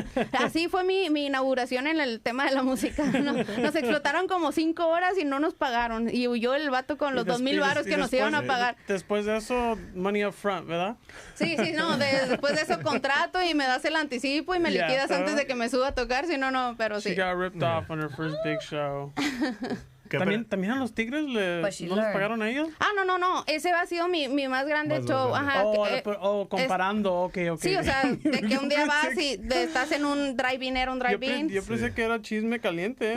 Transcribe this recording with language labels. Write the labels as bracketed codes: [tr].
[es] Así fue mi inauguración en el tema de la música. Nos explotaron como 5 horas y no nos pagaron, y huyó el vato con los 2,000 varos que nos iban a pagar. [en] Después de eso, money up front, [es] ¿verdad? Sí, no, después de eso contrato y me das el anticipo y me liquidas antes de que me suba a tocar, si no, pero sí. [en] She got ripped off on her first big show. [es] ¿También a los Tigres no les pagaron a ellos? No. Ese ha sido mi más grande show. Ajá, comparando, ok. Sí, o sea, de que un día vas y estás en un drive-in, era un drive-in. Yo pensé que era chisme caliente.